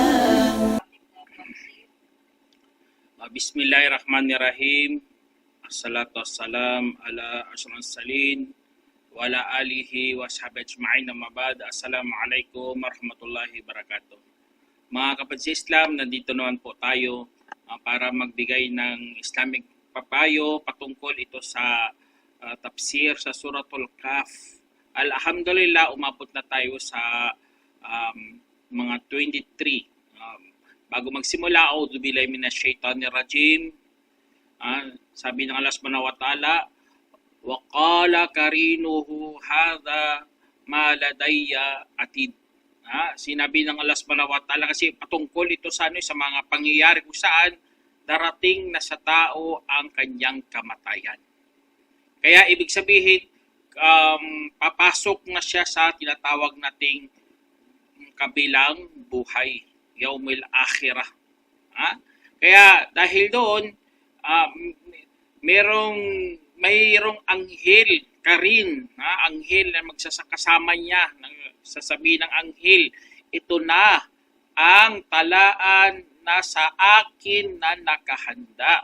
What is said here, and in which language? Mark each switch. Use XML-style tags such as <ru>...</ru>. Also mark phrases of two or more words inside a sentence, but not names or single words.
<ar>بسم الله الرحمن الرحيم. الصلاة والسلام على أشرف المرسلين وعلى آله وصحبه أجمعين، أما بعد. السلام عليكم ورحمة الله وبركاته.</ar> <tl>Mga kapatid sa Islam, nandito naman po tayo para magbigay ng Islamic papayo patungkol ito sa tafsir sa Suratul Kahf. Alhamdulillah, umabot na tayo sa mga 23. Bago magsimula,</tl> <ar>أعوذ بالله من الشيطان الرجيم.</ar> <tl>Sabi ng Allah</tl> <ar>سبحانه وتعالى, وقال قرينه هذا ما لدي عتيد.</ar> <tl>Sinabi ng Allah</tl> <ar>سبحانه وتعالى</ar> <tl>kasi patungkol ito sa sa mga pangyayari kung saan darating na sa tao ang kanyang kamatayan. Kaya ibig sabihin, papasok na siya sa tinatawag nating kabilang buhay,</tl> <ar>يوم الآخرة.</ar> <tl>Kaya dahil doon, mayroong anghel, karin, anghel na magsasakasama niya, sasabihin ng anghel, ito na ang talaan na sa akin na nakahanda.</tl>